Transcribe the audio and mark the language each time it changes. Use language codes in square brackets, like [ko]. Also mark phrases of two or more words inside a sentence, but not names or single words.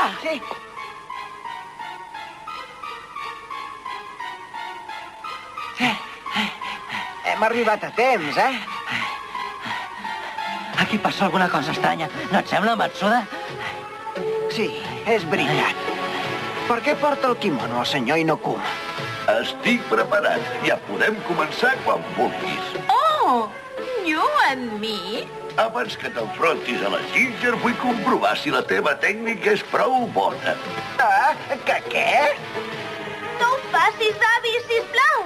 [ca] Sí. Hem arribat a temps, Aquí passa alguna cosa estranya. No et sembla, Matsuda? Sí, és veritat. Per què porta el kimono el senyor Inokuma? Estic preparat. Ja podem començar quan vulguis. [en] Oh! You and me? [ca] Abans que t'enfrontis a la Ginger, vull comprovar si la teva tècnica és prou bona. Ah, que què? No ho facis, avi, sisplau!